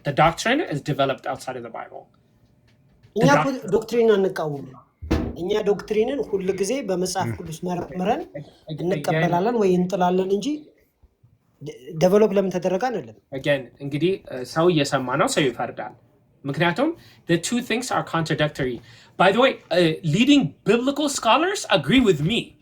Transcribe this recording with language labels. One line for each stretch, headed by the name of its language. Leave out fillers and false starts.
English: The doctrine is developed outside of the Bible.
Amharic: እኛ ዶክትሪን አንቃወምም። እኛ ዶክትሪንን ሁሉ ጊዜ በመጽሐፍ ቅዱስ መርምረን እንቀበላለን ወይ እንጥላለን እንጂ ዴቨሎፕ ለምን ተደረገ አይደለም። Again እንግዲህ ሰው እየሰማ ነው፣ ሰው ይፈርዳል። ምክንያቱም
English: the two things are contradictory. By the way, leading biblical scholars agree with me.